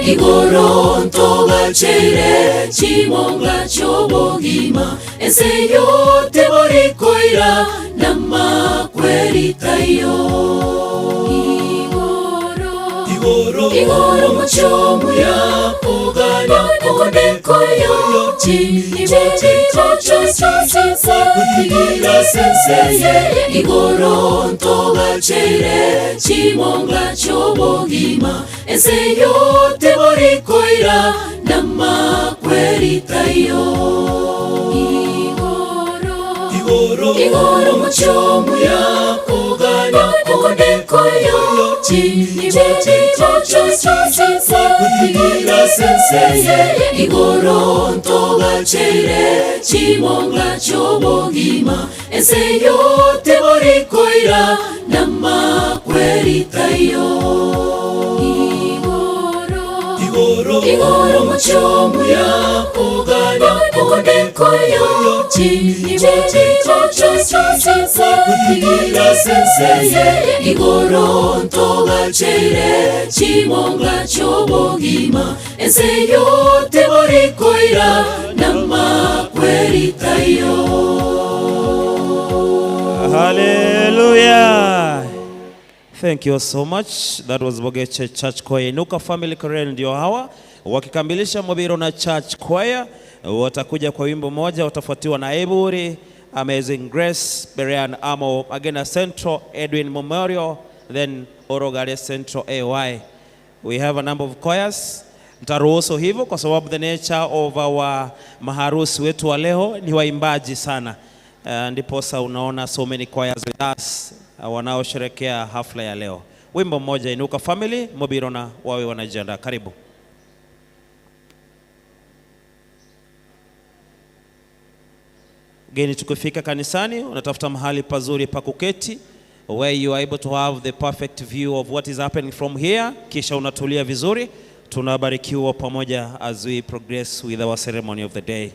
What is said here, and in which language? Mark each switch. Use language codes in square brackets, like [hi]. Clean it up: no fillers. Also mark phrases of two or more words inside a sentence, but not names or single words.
[guz] Igoro ntoga chere chimonga chobogima, ese yote borikoira namakweritayo. Igoro muchomu yako gana kodeko yo chini chocho kutigira senseye. Igoro ntoga chere chimonga chobogima, ese yote borikoira namakweritayo. Igoro muchomu yako gana kodeko yo chini chocho kutigira senseye. Igoro ntoga chere chimonga chobogima, ese yote borikoira namakweritayo. Igoro muchomu yako gana kodeko yo chini chocho kutigira senseye. Igoro ntoga chere chimonga chobogima, ese yote borikoira namakweritayo. [en] Hallelujah. Thank you so much. That was Bogeche Church Choir. [sw] Inuka Family Chorale ndio hawa wakikamilisha Mobirona Church Choir. Watakuja kwa wimbo moja, watafuatiwa na Eburi, Amazing Grace, Berean Amo, Magena Central, Edwin Memorial, then Orogare Central AY. [en] We have a number of choirs. [sw] Nitaruhusu hivyo kwa sababu [en] the nature of our [sw] maharusi wetu wa leo ni waimbaji sana. Ndiposa unaona [en] so many choirs with us [sw] wanaosherekea hafla ya leo. Wimbo mmoja, Inuka Family, Mobirona wawe wanajiandaa. Karibu. Geni tukifika kanisani, unatafuta mahali pazuri pa kuketi, [en] where you are able to have the perfect view of what is happening from here, [sw] kisha unatulia vizuri. Tunabarikiwa pamoja [en] as we progress with our ceremony of the day.